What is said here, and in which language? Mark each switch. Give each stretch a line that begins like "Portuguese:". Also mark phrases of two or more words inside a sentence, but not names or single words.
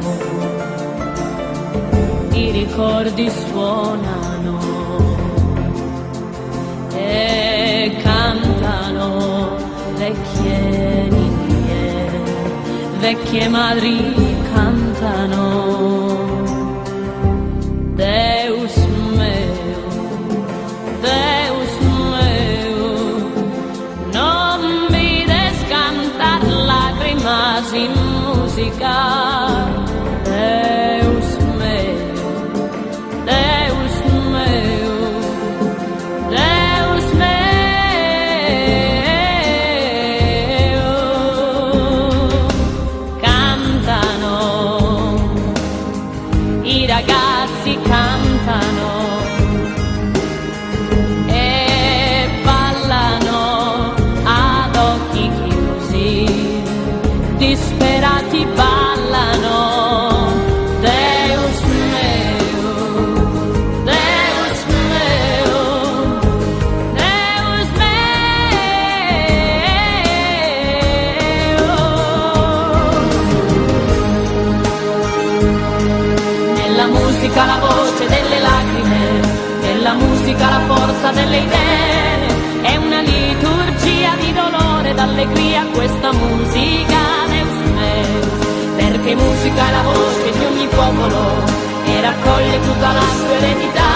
Italian: i ricordi suonano e cantano, vecchie ninnie, vecchie madri cantano.
Sardinian: Deus meu, Deus meu, non mi des cantar lágrimas in música. Deus meu, Deus meu, Deus meu.
Italian: Cantano, i ragazzi cantano e ballano ad occhi chiusi, disperati ballano.
Sardinian: Deus meu, Deus meu, Deus meu.
Italian: Nella musica la voce delle lacrime, nella musica la forza delle idee, è una liturgia di dolore ed allegria questa musica,
Sardinian: Deus meu,
Italian: perché musica è la voce di ogni popolo e raccoglie tutta la sua eredità.